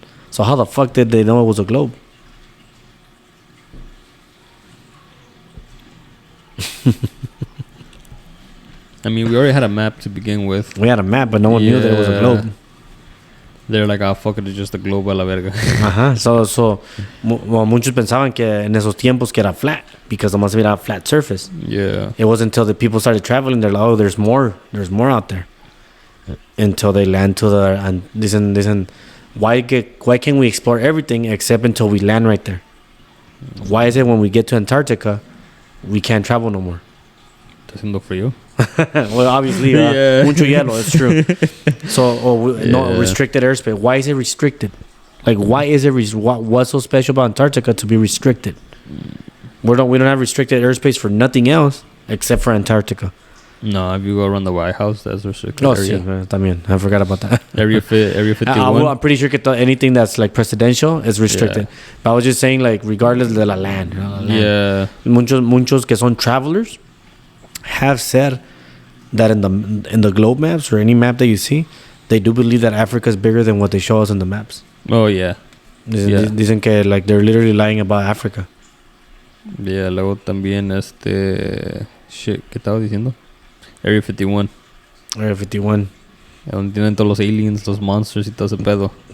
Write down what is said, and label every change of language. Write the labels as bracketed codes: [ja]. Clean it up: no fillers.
[en] So how the fuck did they know it was a globe? I mean, we already had a map to begin with. We had a map, but no one knew that it was a globe. They're like, ah, fuck it, it's just a globe [es] a la verga. So muchos pensaban que en esos tiempos que era flat, because nomás era [en] a flat surface. Yeah. It wasn't until the people started traveling, they're like, oh, there's more out there. Until they land to the, and listen, why can't we explore everything except until we land right there? Why is it when we get to Antarctica, we can't travel no more? [es] está haciendo frío. [en] Well, obviously, Yeah. [es] mucho hielo. [en] It's true. So, no Yeah. restricted airspace. Why is it restricted? Like, why is it? What's so special about Antarctica to be restricted? We don't have restricted airspace for nothing else except for Antarctica. No, if you go around the White House, that's restricted Oh, area. [es] sí, también. [en] I forgot about that. Area 51. I'm pretty sure que anything that's like presidential is restricted. But I was just saying, like, regardless [es] de la [en] land. [es] La land. [en] Yeah. [es] Muchos que son [en] travelers have said that in the globe maps or any map that you see, they do believe that Africa is bigger than what they show us in the maps. Oh, yeah. [es] Dicen que [en] like they're literally lying about Africa. [es] Yeah, luego también shit, ¿qué estaba diciendo? [en] Area 51. Area 51. [es] Donde tienen todos los aliens, los monsters y todo ese pedo.